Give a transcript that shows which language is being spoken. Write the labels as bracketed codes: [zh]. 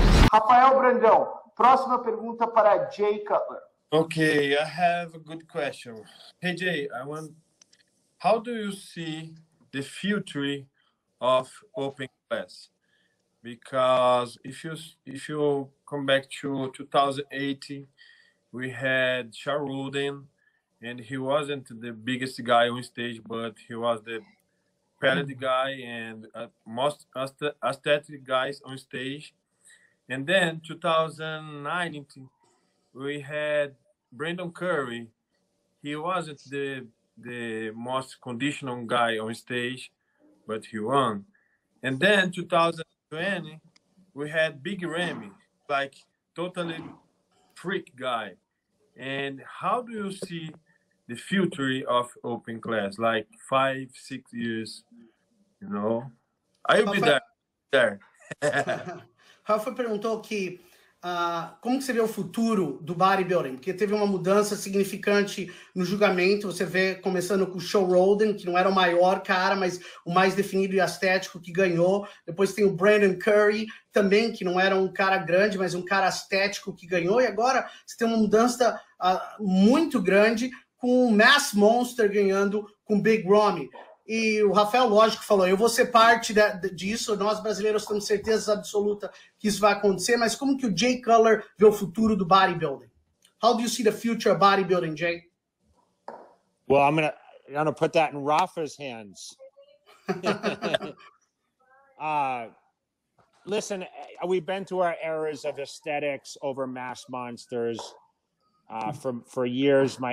[pt] Rafael Brandão, próxima pergunta para Jay Cutler. [en] Okay, I have a good question. Hey Jay, how do you see the future of open class? Because if you come back to 2018, we had Sharuden, and he wasn't the biggest guy on stage, but he was the pellet guy and most aesthetic guys on stage. And then 2019, we had Brandon Curry. He wasn't the most conditional guy on stage, but he won. And then 2020, we had Big Ramy, like totally freak guy. And how do you see the future of open class, like 5, 6 years, you know? I'll be there. [pt] Rafa perguntou que como que você vê o futuro do bodybuilding? Porque teve uma mudança significante no julgamento. Você vê começando com o Sharuden, que não era o maior cara, mas o mais definido e estético que ganhou. Depois tem o Brandon Curry, também, que não era um cara grande, mas um cara estético que ganhou. E agora você tem uma mudança muito grande com o Mass Monster ganhando com o Big Ramy. E o Rafael, lógico, falou, eu vou ser parte disso, nós brasileiros temos certeza absoluta que isso vai acontecer, mas como que o Jay Cutler vê o futuro do bodybuilding? [en] How do you see the future of bodybuilding, Jay? Well, I'm gonna put that in Rafa's hands. Listen, we've been through our eras of aesthetics over mass monsters for years.